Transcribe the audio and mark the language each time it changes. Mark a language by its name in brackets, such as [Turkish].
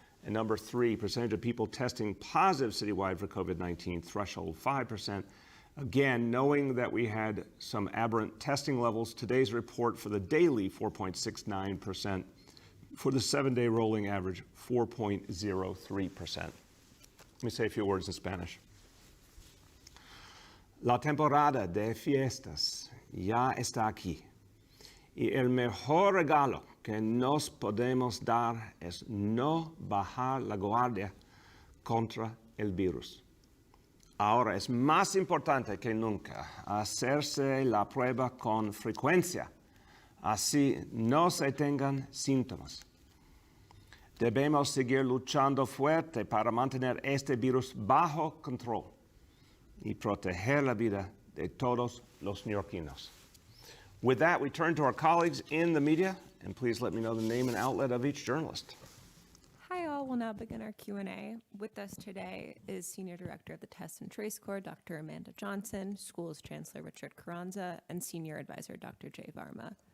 [English] And number three, percentage of people testing positive citywide for COVID-19, threshold 5%. Again, knowing that we had some aberrant testing levels, today's report for the daily, 4.69%. For the 7-day rolling average, 4.03%. Let me say a few words in Spanish. [Spanish] La temporada de fiestas ya está aquí y el mejor regalo que nos podemos dar es no bajar la guardia contra el virus. Ahora es más importante que nunca hacerse la prueba con frecuencia, así no se tengan síntomas. Debemos seguir luchando fuerte para mantener este virus bajo control y proteger la vida de todos los neoyorquinos. [English] With that, we turn to our colleagues in the media, and please let me know the name and outlet of each journalist. Hi all, we'll now begin our Q&A. With us today is Senior Director of the Test and Trace Corps, Dr. Amanda Johnson, Schools Chancellor Richard Carranza, and Senior Advisor Dr. Jay Varma.